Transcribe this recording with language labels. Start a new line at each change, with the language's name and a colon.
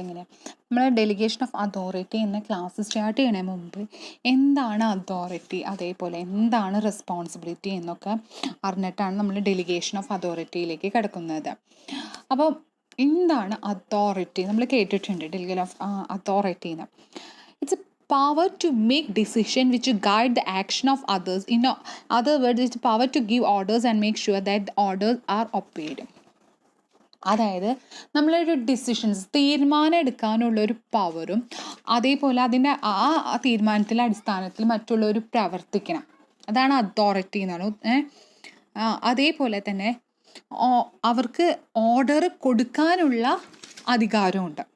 Malayalam: എങ്ങനെയാണ് നമ്മൾ delegation of authority എന്ന ക്ലാസ് സ്റ്റാർട്ട് ചെയ്യുന്നതിന് മുമ്പ് എന്താണ് അതോറിറ്റി, അതേപോലെ എന്താണ് റെസ്പോൺസിബിലിറ്റി എന്നൊക്കെ അറിഞ്ഞിട്ടാണ് നമ്മൾ ഡെലിഗേഷൻ ഓഫ് അതോറിറ്റിയിലേക്ക് കിടക്കുന്നത്. അപ്പോൾ എന്താണ് അതോറിറ്റി? നമ്മൾ കേട്ടിട്ടുണ്ട് ഡെലിഗേഷൻ ഓഫ് അതോറിറ്റി എന്ന്.
English: It's a power to make decision which guide the action of others. In other words, it's power to give orders and make sure that the orders are obeyed.
Malayalam: അതായത് നമ്മളൊരു decisions തീരുമാനം എടുക്കാനുള്ള ഒരു പവറും അതേപോലെ അതിൻ്റെ ആ തീരുമാനത്തിൻ്റെ അടിസ്ഥാനത്തിൽ മറ്റുള്ളവർ പ്രവർത്തിക്കണം. അതാണ് അതോറിറ്റി എന്നാണ്. അതേപോലെ തന്നെ അവർക്ക് ഓർഡർ കൊടുക്കാനുള്ള അധികാരമുണ്ട്.